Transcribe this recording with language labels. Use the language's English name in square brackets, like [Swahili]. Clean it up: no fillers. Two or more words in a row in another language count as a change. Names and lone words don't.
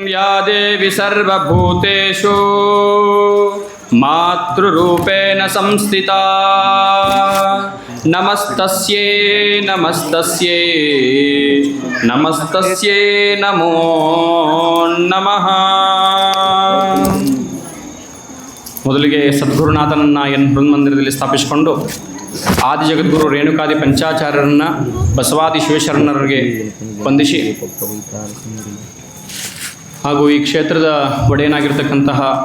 [Sanskrit] या देवी सर्वभूतेषु मातृरूपेण संस्थिता नमस्तस्यै नमस्तस्यै नमस्तस्यै नमो नमः. [Kannada] ಮೊದಲಿಗೆ ಸದ್ಗುರುನಾಥನನ್ನು ಹೃನ್ಮಂದಿರದಲ್ಲಿ ಸ್ಥಾಪಿಸಿಕೊಂಡು ಆದಿ ಜಗದ್ಗುರು ರೇಣುಕಾದಿ ಪಂಚಾಚಾರ್ಯರನ್ನು ಬಸವಾದಿ ಶಿವಶರಣರಿಗೆ ವಂದಿಸಿ ಹಾಗೂ ಈ ಕ್ಷೇತ್ರದ ಒಡೆಯನಾಗಿರ್ತಕ್ಕಂತಹ